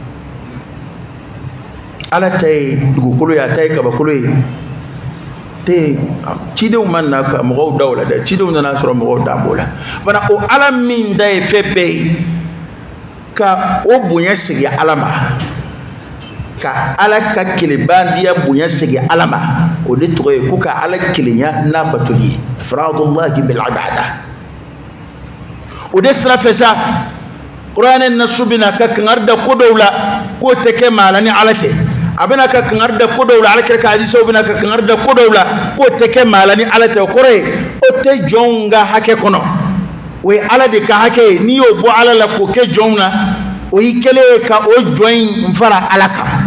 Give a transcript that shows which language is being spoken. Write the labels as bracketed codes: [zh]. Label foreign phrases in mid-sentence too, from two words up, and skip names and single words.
[bm] ala ta ye dugukolo ye a ta ye kabakolo ye te cidenw ma na ka mɔgɔw da o la dɛ cidenw nana sɔrɔ mɔgɔw da b'o la fana o ala min da ye fɛn bɛɛ ye ka o bonya sigi ala ma ka ala ka kelebandiya bonya sigi ala ma o de tɔgɔ ye ko ka ala kelenya n'a batoli ye [ar] إفراد الله بالعبادة [bm] o de sira fɛ sa kuranɛ nasu bɛna ka kangar da ko dɔw la k'o tɛ kɛ maa la ni ala tɛ a bɛna ka kangar da ko dɔw la ala kɛra ka hadisaw bɛna ka kangar da ko dɔw la k'o tɛ kɛ maa la ni ala tɛ o kɔrɔ ye o tɛ jɔnw ka hakɛ kɔnɔ o ye ala de ka hakɛ ye n'i y'o bɔ ala la k'o kɛ jɔnw na o y'i kɛlen ye ka o jɔn in fara ala kan